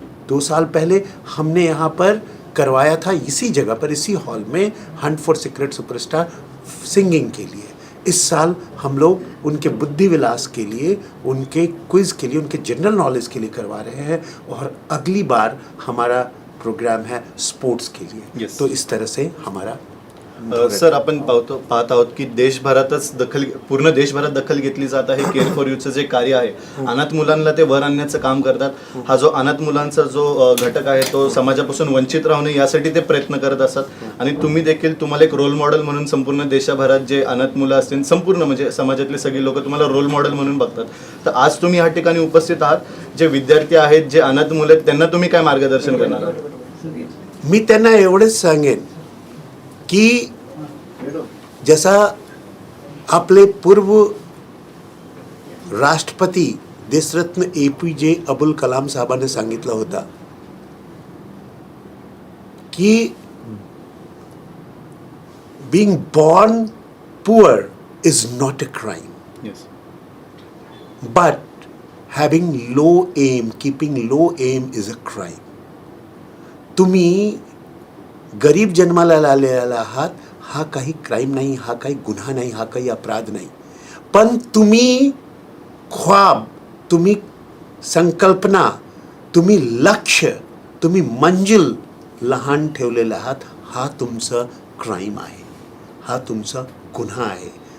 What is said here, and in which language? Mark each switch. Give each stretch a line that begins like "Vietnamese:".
Hindi: 2 साल पहले हमने यहाँ पर करवाया था, इसी जगह पर, इसी हॉल में, Hunt for secret superstar singing के लिए. इस साल हम लोग उनके बुद्धि विलास के लिए, उनके क्विज़ के लिए, उनके जनरल नॉलेज के लिए करवा रहे हैं. और अगली बार हमारा प्रोग्राम है स्पोर्ट्स के लिए.
English: Yes.
Hindi: तो इस तरह से हमारा
Marathi: सर आपण पाहत आहोत की पूर्ण देशभरात दखल घेतली जात आहे. केअर फॉर यूचं जे कार्य आहे, अनाथ मुलांना ते वर आणण्याचं काम करतात. हा जो अनाथ मुलांचा जो घटक आहे तो समाजापासून वंचित राहू नये यासाठी ते प्रयत्न करत असतात. आणि तुम्ही देखील तुम्हाला एक रोल मॉडेल म्हणून संपूर्ण देशभरात जे अनाथ मुलं असतील, संपूर्ण म्हणजे समाजातले सगळे लोक तुम्हाला रोल मॉडेल म्हणून बघतात. तर आज तुम्ही या ठिकाणी उपस्थित आहात, जे विद्यार्थी आहेत, जे अनाथ मुलं आहेत, त्यांना तुम्ही काय मार्गदर्शन करणार आहात? मी त्यांना एवढंच सांगेन की जसा आपले पूर्व राष्ट्रपती देशरत्न APJ अब्दुल कलाम साहेबांनी सांगितलं होता की
English: being born poor is not a crime, Yes. but having low aim, keeping low aim is a crime.
Marathi: तुम्ही गरीब जन्माला आलेला आहात, हा काही क्राईम नाही, हा काही गुन्हा नाही, हा काही अपराध नाही. पण तुम्ही ख्वाब, तुम्ही संकल्पना, तुम्ही लक्ष्य, तुम्ही मंजिल लहान ठेवलेला आहात, हा तुमचं क्राईम आहे, हा तुमचा गुन्हा आहे.